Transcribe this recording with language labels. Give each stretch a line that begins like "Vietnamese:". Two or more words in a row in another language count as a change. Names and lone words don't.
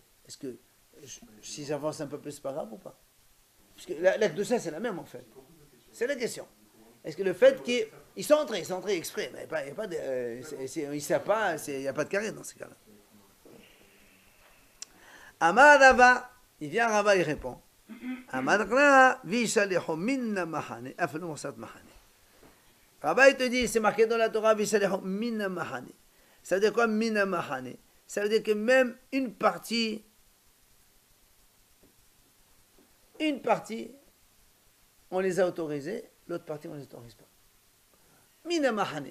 French: Est-ce que si j'avance un peu plus, c'est pas grave ou pas? Parce que l'acte de ça, c'est la même en fait. C'est la question. Est-ce que le fait qu'ils sont entrés exprès, mais il n'y a pas de... ils ne savent pas, il n'y a pas de carré dans ce cas-là.
Hebrew: אמר רבא,
French: il vient Rava, il répond.
Hebrew: אמר רבא, וישלחו מן המחנה, אפילו מקצת מחנה.
French: Rava, il te dit, c'est marqué dans la Torah,
Hebrew: וישלחו מן המחנה.
French: Ça veut dire quoi,
Hebrew: מן המחנה?
French: Ça veut dire que même une partie, on les a autorisés, l'autre partie, on ne les autorise pas.
Hebrew: מן המחנה.